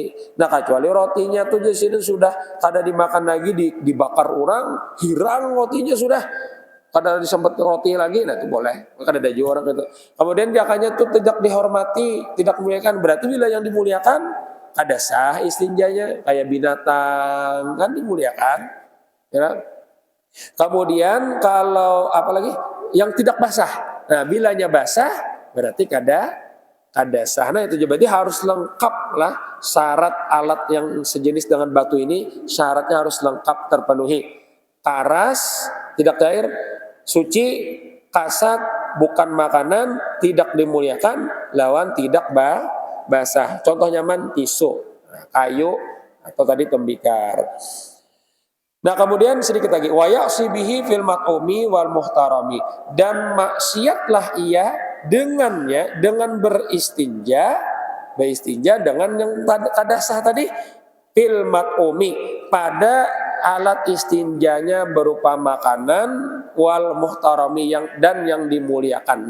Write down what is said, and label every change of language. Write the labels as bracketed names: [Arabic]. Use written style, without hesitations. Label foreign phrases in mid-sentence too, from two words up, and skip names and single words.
[Banjar] Nah kecuali rotinya tuh jasiden sudah kada dimakan lagi dibakar orang, hirang rotinya sudah. Kada disempet roti lagi, nah itu boleh. Kada ada juga orang itu. [Indonesian] Kemudian jakanya tuh tidak dihormati, tidak dimuliakan. Berarti bila yang dimuliakan kada sah istinjanya. Kayak binatang kan dimuliakan. Ya. Kemudian kalau apalagi yang tidak basah. Nah, bilanya basah berarti kada sah. Nah, itu berarti harus lengkap lah syarat alat yang sejenis dengan batu ini, syaratnya harus lengkap terpenuhi. Karas, tidak cair, suci, kasat, bukan makanan, tidak dimuliakan, lawan tidak basah. Contoh nyaman tisu, kayu atau tadi tembikar. Nah kemudian sedikit lagi [Arabic] wa ya'sibihi fil mat'umi wal muhtarami, [Indonesian] dan maksiatlah ia dengannya dengan beristinja dengan yang kada sah tadi [Arabic] fil mat'umi [Indonesian] pada alat istinjanya berupa makanan [Arabic] wal muhtarami [Indonesian] yang dimuliakan.